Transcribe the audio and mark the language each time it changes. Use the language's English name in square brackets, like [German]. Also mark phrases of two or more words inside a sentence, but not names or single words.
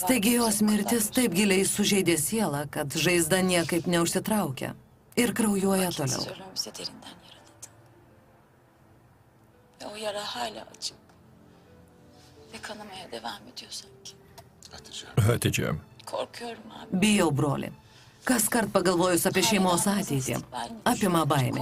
[Lithuanian] Staigi jos [Turkish] validemiz o [Lithuanian] mirtis [Turkish] kadar [Lithuanian] taip giliai sužeidė sielą, kad žaizda niekaip neužsitraukia ir kraujuoja toliau. [Turkish] Vakitsiz ölüm bizi derinden yaraladı. Ve o yara hala açık. Ve kanamaya devam ediyor sanki. Hatice. [Lithuanian] Hatidžė. [Turkish] Korkuyorum abi. [Lithuanian] Bijau, broli. Kas kart pagalvojus apie šeimos ateitį, apima baimė.